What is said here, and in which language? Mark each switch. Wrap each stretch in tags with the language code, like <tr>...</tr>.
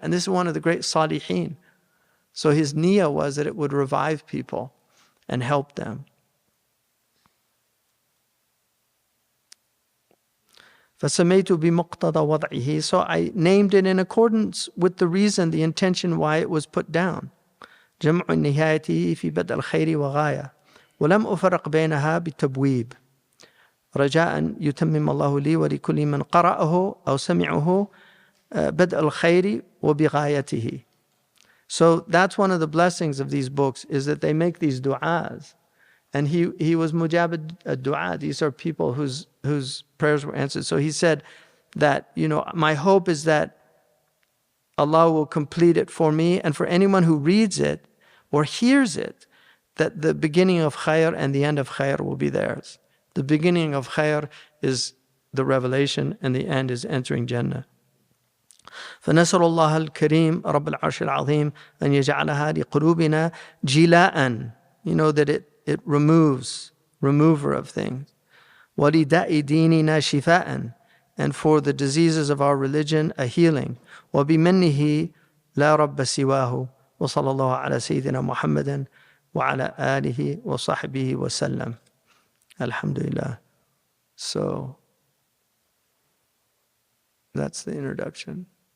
<en>And this is one of the great salihin. So his niyyah was that it would revive people and help them.</en> <ar>فَسَمَيْتُ بِمُقْتَضَى وَضْعِهِ.</ar> <en>So I named it in accordance with the reason, the intention why it was put down.</en> <ar>جمع نهايته في بدء الخير وغاية ولم أفرق بينها بالتبويب رجاء يتمم الله لي ولكل من قرأه أو سمعه بدء الخير وبغايته.</ar> <en>So that's one of the blessings of these books, is that they make these du'as. And he was mujab ad-du'a. These are people whose prayers were answered. So he said that, my hope is that Allah will complete it for me and for anyone who reads it or hears it, that the beginning of khair and the end of khair will be theirs. The beginning of khair is the revelation, and the end is entering Jannah.</en> <ar>فنسأل الله الكريم رب العرش العظيم أن يجعلها لقلوبنا جلاء.</ar> <en>That it remover of things.</en> <ar>ولداء ديننا شفاء.</ar> <en>And for the diseases of our religion, a healing.</en> <ar>وبمنه لا رب سواه وصلى الله على سيدنا محمد وعلى آله وصحبه وسلم.</ar> <en>Alhamdulillah. So that's the introduction.</en>